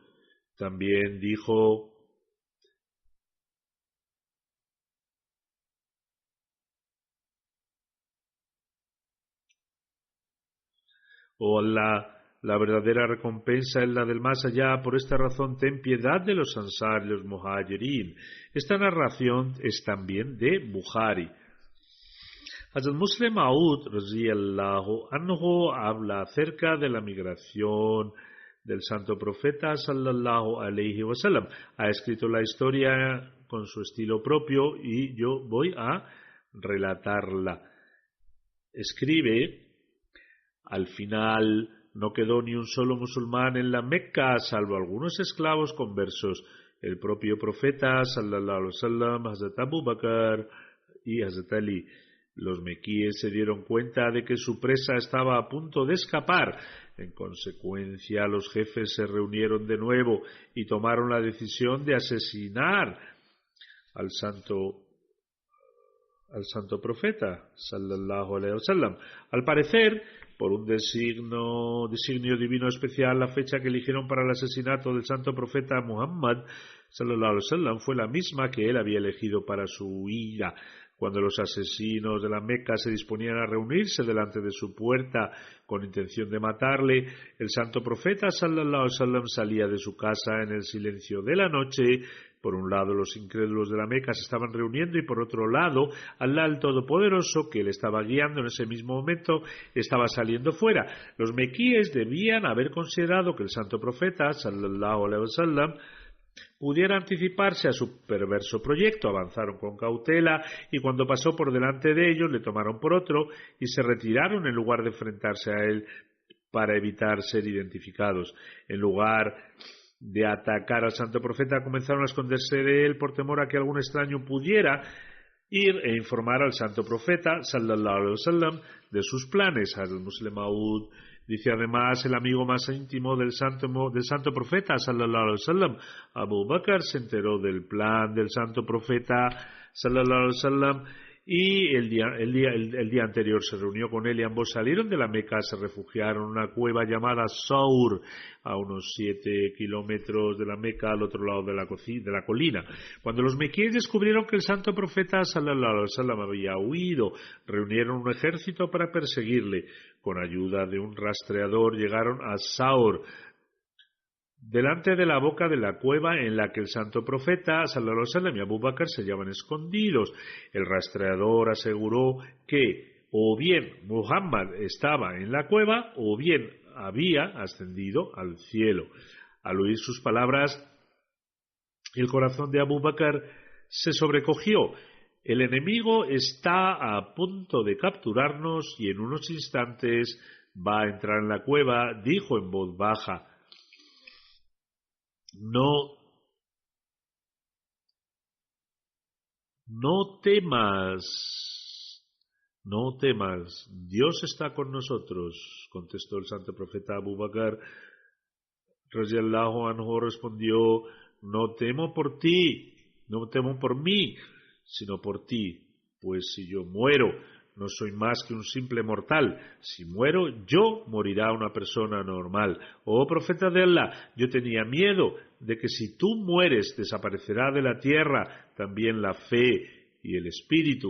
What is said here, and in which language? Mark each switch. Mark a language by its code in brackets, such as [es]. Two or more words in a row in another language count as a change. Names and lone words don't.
[es] También dijo: oh Allah, la verdadera recompensa es la del más allá. Por esta razón, ten piedad de los Ansar y los Muhajirin. Esta narración es también de Bukhari. Hazrat Muslim Maud [ar] رضي الله عنه [es] habla acerca de la migración del santo profeta [ar] صلى الله عليه وسلم. [es] Ha escrito la historia con su estilo propio y yo voy a relatarla. Escribe: al final no quedó ni un solo musulmán en la Meca, salvo algunos esclavos conversos. El propio profeta [ar] صلى الله عليه وسلم, [es] Hazrat Abu Bakr y Hazrat Ali. Los mequíes se dieron cuenta de que su presa estaba a punto de escapar. En consecuencia, los jefes se reunieron de nuevo y tomaron la decisión de asesinar al santo profeta [ar] صلى الله عليه وسلم. [es] Al parecer, por un designio divino especial, la fecha que eligieron para el asesinato del santo profeta Muhammad [ar] صلى الله عليه وسلم [es] fue la misma que él había elegido para su huida. Cuando los asesinos de la Meca se disponían a reunirse delante de su puerta con intención de matarle, el santo profeta [ar] صلى الله عليه وسلم [es] salía de su casa en el silencio de la noche. Por un lado, los incrédulos de la Meca se estaban reuniendo y por otro lado, Allah el Todopoderoso, que le estaba guiando en ese mismo momento, estaba saliendo fuera. Los mequíes debían haber considerado que el santo profeta [ar] صلى الله عليه وسلم [es] pudiera anticiparse a su perverso proyecto. Avanzaron con cautela y cuando pasó por delante de ellos le tomaron por otro y se retiraron en lugar de enfrentarse a él para evitar ser identificados. En lugar de atacar al santo profeta, comenzaron a esconderse de él por temor a que algún extraño pudiera ir e informar al santo profeta [ar] صلى الله عليه وسلم [es] de sus planes. Hazrat Muslim Maud dice además: el amigo más íntimo del santo profeta [ar] صلى الله عليه وسلم, [es] Abu Bakr, se enteró del plan del santo profeta [ar] صلى الله عليه وسلم [es] y el día anterior se reunió con él y ambos salieron de la Meca, se refugiaron en una cueva llamada Saur, a unos 7 kilómetros de la Meca, al otro lado de la colina. Cuando los mequíes descubrieron que el santo profeta [ar] صلى الله عليه وسلم [es] había huido, reunieron un ejército para perseguirle. Con ayuda de un rastreador llegaron a Saur, delante de la boca de la cueva en la que el santo profeta [ar] صلى الله عليه وسلم [es] y Abu Bakr se hallaban escondidos. El rastreador aseguró que o bien Muhammad estaba en la cueva o bien había ascendido al cielo. Al oír sus palabras, el corazón de Abu Bakr se sobrecogió. El enemigo está a punto de capturarnos y en unos instantes va a entrar en la cueva, dijo en voz baja. No temas, Dios está con nosotros, contestó el santo profeta. Abu Bakr [ar] رضي الله عنه [es] respondió: no temo por ti, no temo por mí, sino por ti, pues si yo muero, no soy más que un simple mortal. Si muero yo, morirá una persona normal. Oh profeta de Allah, yo tenía miedo de que si tú mueres, desaparecerá de la tierra también la fe y el espíritu.